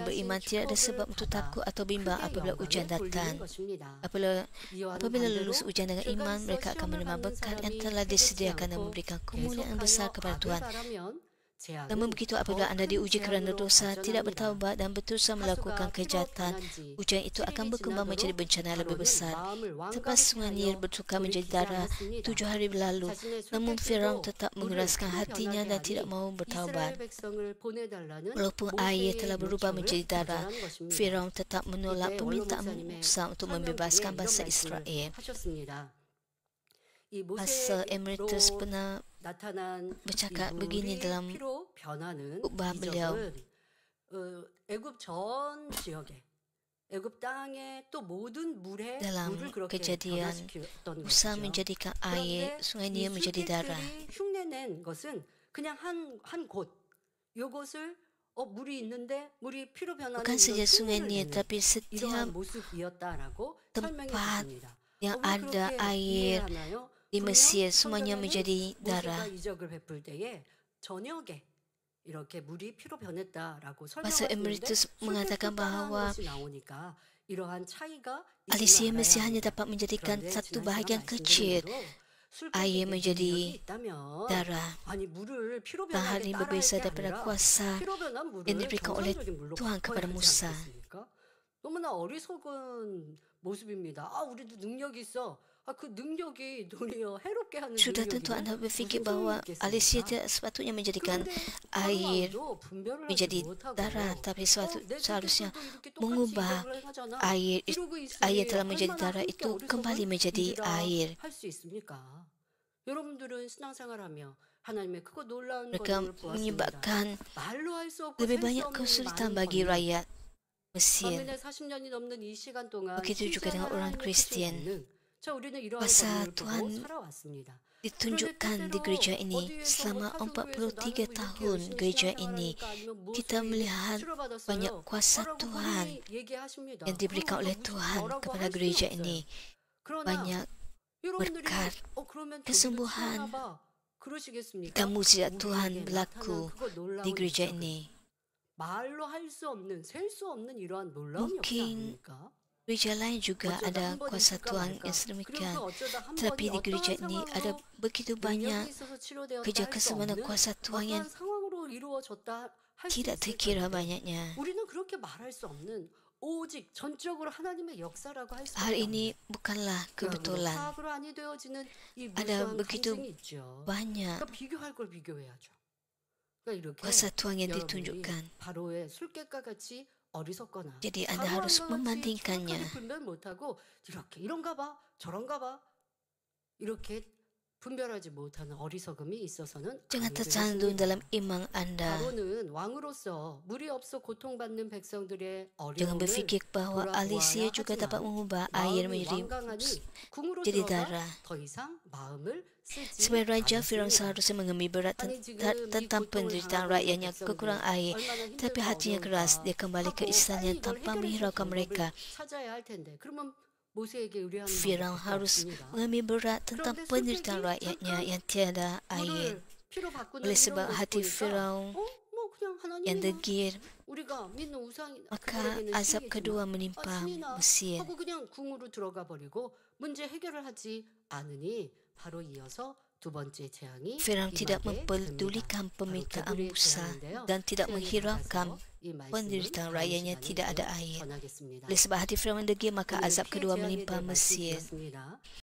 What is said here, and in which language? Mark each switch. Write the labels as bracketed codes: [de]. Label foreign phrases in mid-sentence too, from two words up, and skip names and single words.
[ko] 예비하신 [ms] beriman, tidak ada sebab [ko] 축복을 [ms] untuk [ko] 받아 [ms] takut atau bimbang [ko] 크게 [ms] apabila ujian [ko] 영광에 돌리는 [ms] datang. [ko] 것입니다. [ms] Apabila [ko] 이와는 [ms] lulus [ko] 반대로 [ms] ujian dengan [ko] 죄가 [ms] iman, [ko] 있어 [ms] mereka akan [ko] 시험을 [ms] menerima [ko] 받는 [ms] berkat yang [ko] 사람이 [ms] telah [ko] 회개치 [ms] disediakan dan [ko] 않고 [ms] memberikan kemuliaan besar [ko] 계속하여 [ms] kepada [ko] 악을 [ms] Tuhan. [ko] 바라면 제약은 [ms] Namun begitu apabila anda [ko] 더 큰 [ms] diuji kerana [ko] 제약으로 [ms] dosa, tidak [ko] 발전합니다. [ms] bertaubat dan berusaha melakukan [ko] 하수가 피로 [ms] kejahatan, [ko] 변한 지 [ms] ujian itu akan [ko] 7일이 [ms] berkembang menjadi [ko] 지나도록 [ms] bencana yang lebih [ko] 바로는 [ms] besar. [ko] 마음을 [ms] Selepas sungai Nil [ko] 완강케 [ms] bertukar [ko] 하여 [ms] menjadi [ko] 돌이키지 [ms] darah [ko] 않았습니다. [ms] 7 hari berlalu, [ko] 자신의 [ms] namun Firaun [ko] 술객들도 [ms] tetap [ko] 물을 [ms] mengeraskan [ko] 피로 [ms] hatinya [ko] 변하게 [ms] dan tidak [ko] 하니 [ms] mahu [ko] 이스라엘 [ms] bertaubat. [ko] 백성을 보내달라는 [ms] Walaupun air [ko] 모세의 [ms] telah berubah [ko] 요청을 [ms] menjadi darah, [ko] 거절한 것입니다. [ms] Firaun tetap menolak [ko] 이때 [ms] permintaan [ko] 원로 [ms] Musa untuk membebaskan [ko] 이런 [ms] bangsa [ko] 말씀을 [ms] Israel. [ko] 하셨습니다. 이 [ms] Pastor Emeritus [ko] 모세로 [ms] pernah [ko] 나타난 [ms] bercakap [ko] 이 [ms] begini [ko] 물이 [ms] dalam [ko] 피로 변하는 [ms] khutbah beliau. [ko] 이적은 애굽 전 지역에 애굽 땅에 또 모든 물에 [ms] Dalam [ko] 물을 그렇게 [ms] kejadian, [ko] 변화시켰던 [ms] Musa [ko] 것이죠. [ms] menjadikan air [ko] 그런데 [ms] sungai [ko] 이 [ms] Nil menjadi darah. [ko] 술객들이 흉내낸 것은 그냥 한 곳, 요것을 물이 있는데 물이 피로 변하는 [ms] Bukan saja [ko] 이런 [ms] sungai [ko] 흉내를 [ms] Nil, [ko] 내는 [ms] tapi setiap [ko] 이러한 모습이었다라고 설명해 [ms] tempat [ko] 줬습니다. [ms] yang [ko] 왜 [ms] ada [ko] 그렇게 [ms] air [ko] 이해하나요? [ms] di [ko] 분명 [ms] Mesir semuanya [ko] 성경에는 [ms] menjadi [ko] 모세가 [ms] darah. [ko] 이적을 베풀 때에 저녁에 이렇게 물이 피로 변했다라고 [ms] Pastor [ko] 설명하시는데 [ms] Emeritus mengatakan [ko] 술객도 따라한 [ms] bahawa [ko] 것이 나오니까 이러한 차이가 [ms] Alisia [ko] 있음을 [ms] Mesir [ko] 알아야 [ms] hanya [ko] 합니다. [ms] dapat menjadikan [ko] 그런데 [ms] satu [ko] 지난 시간 [ms] bahagian [ko] 말씀드린 [ms] kecil [ko] 대로 [ms] air [ko] 술객에게 [ms] menjadi [ko] 능력이 있다면 [ms] darah. [ko] 아니 물을 피로 [ms] Dan hal [ko] 변하게 [ms] ini [ko] 따라할 [ms] berbeza [ko] 게 [ms] daripada [ko] 아니라 [ms] kuasa [ko] 피로 변한 물을 [ms] yang diberikan oleh [ko] 정상적인 물로 [ms] Tuhan [ko] 바꿔야 [ms] kepada [ko] 하지 [ms] Musa. [ko] 않겠습니까? 너무나 어리석은 모습입니다. 우리도 능력이 있어. 그 능력이 도리어 해롭게 하는 [ms] Sudah tentu anda [ko] 능력이면 [ms] berfikir [ko] 무슨 [ms] bahawa [ko] 소용이 [ms] Alisia [ko] 있겠습니까? [ms] tidak sepatutnya menjadikan [ko] 그런데 [ms] air [ko] 바로 분별을 하지 [ms] menjadi [ko] 못하고 [ms] darah, tapi [ko] 내 [ms] seharusnya [ko] 술객들도 이렇게 똑같이 [ms] mengubah [ko] 이적을 행하잖아. [ms] air [ko] 이러고 [ms] air [ko] 있으니 [ms] telah menjadi [ko] 얼마나 [ms] darah [ko] 함께 [ms] itu kembali [ko] 어리석은 [ms] menjadi [ko] 일이라 [ms] air. [ko] 할 수 있습니까? 여러분들은 신앙생활하며 하나님의 크고 놀라운 [ms] Mereka [ko] 권능을 보았습니다. [ms] menyebabkan [ko] 말로 할 수 없고 [ms] lebih [ko] 셀 수 [ms] banyak [ko] 없는 이 [ms] kesulitan [ko] 많은 [ms] bagi [ko] 권능. [ms] rakyat Mesir. [ko] 반면에 40년이 넘는 이 시간 동안 [ms] Begitu juga dengan orang [ko] 하나님의 크신 [ms] Kristian. [ko] 권능. 자, 우리는 이러한 [ms] Masa [ko] 권능을 보고 [ms] Tuhan [ko] 살아왔습니다. [ms] Ditunjukkan di gereja ini selama 43 tahun gereja ini kita melihat banyak kuasa Tuhan yang diberikan oleh Tuhan kepada gereja ini, banyak berkat, kesembuhan dan mukjizat Tuhan berlaku di gereja ini. [ko] 말로 할 수 없는 셀 수 없는 이러한 놀라운 역사 [ms] Mungkin [ko] 아닙니까? [ms] gereja lain juga ada kuasa Tuhan yang sedemikian, tetapi di gereja ini ada begitu banyak kerja kesembuhan kuasa Tuhan yang tidak terkira banyaknya. [ko] 우리는 그렇게 말할 수 없는 오직 전적으로 하나님의 역사라고 할 수 [ms] Hal ini bukanlah kebetulan. [ko] 파악으로 아니 되어지는 이 [ms] Ada [ko] 무수한 [ms] begitu [ko] 간증이 있죠. [ms] banyak [ko] 그러니까 비교할 걸 비교해야죠. 그러니까 이렇게 [ms] kuasa Tuhan yang [ko] 여러분이 [ms] ditunjukkan. [ko] 바로의 술객과 같이 어리석거나 [ms] Jadi anda harus [ko] 바로와 같이 [ms] membandingkannya. [ko] 정확하게 분별 못하고 이렇게 이런가 봐 저런가 봐 이렇게 분별하지 못하는 어리석음이 있어서는 [ms] Jangan [ko] 안 [ms] tercantum [ko] 되겠습니다. [ms] dalam iman anda. [ko] 바로는 왕으로서 물이 없어 고통받는 백성들의 [ms] Jangan [ko] 어려움을 [ms] berfikir bahawa Alisia juga dapat mengubah air menjadi [ko] 궁으로 [ms] jadi [ko] 들어가 [ms] darah. [ko] 더 이상 마음을 쓰지 [ms] Sebagai raja, Firaun [ko] 않았습니다. [ms] seharusnya mengambil berat [ko] 아니, 지금 [ms] tentang [ko] 이 고통을 [ms] penderitaan [ko] 당하고 [ms] rakyatnya [ko] 있는 [ms] kekurangan [ko] 백성들이 [ms] air, [ko] 얼마나 [ms] tapi [ko] 힘들고 [ms] hatinya keras. [ko] 어려운가 [ms] Dia kembali ke [ko] 하고 [ms] istananya [ko] 빨리 이걸 [ms] tanpa [ko] 해결해줄 [ms] menghiraukan [ko] 방법을 [ms] mereka. [ko] 찾아야 할 텐데 그러면 모세에게 의뢰하는 [ms] Firaun [ko] 방법밖에 [ms] harus [ko] 없습니다. [ms] mengambil berat tentang [ko] 그런데 [ms] penderitaan [ko] 술객이 [ms] rakyatnya [ko] 잠깐 [ms] yang tiada air. [ko] 물을 피로 바꾸는 [ms] Oleh [ko] 이런 [ms] sebab [ko] 모습 [ms] hati [ko] 보니까 [ms] Firaun [ko] 뭐 그냥 [ms] yang [ko] 하나님이나 [ms] degil, [ko] 우리가 믿는 우상이 [ms] maka [ko] 그들에게는 [ms] azab [ko] 신이지만 [ms] kedua menimpa [ko] 신이나 [ms] Mesir. [ko] 하고 그냥 궁으로 들어가 버리고 문제 해결을 하지 않으니 바로 이어서 두 번째 재앙이 [ms] Firaun tidak [ko] 임하게 [ms] mempedulikan [ko] 됩니다. [ms] permintaan [ko] 바로 [ms] Musa [ko] 재앙인데요. [ms] dan tidak [ko] 시간이 [ms] menghiraukan [ko] 가서 이 말씀을 [ms] penderitaan [ko] 다음 [ms] rakyatnya [ko] 시간에 [ms] tidak ada [ko] 또 [ms] air. [ko] 전하겠습니다. [ms] Oleh sebab hati Firaun degil, maka [ko] 오늘 [ms] azab [ko] 피해 [ms] kedua [ko] 재앙에 [ms] menimpa [ko] 대한 말씀 [ms] Mesir. [ko] 드렸습니다.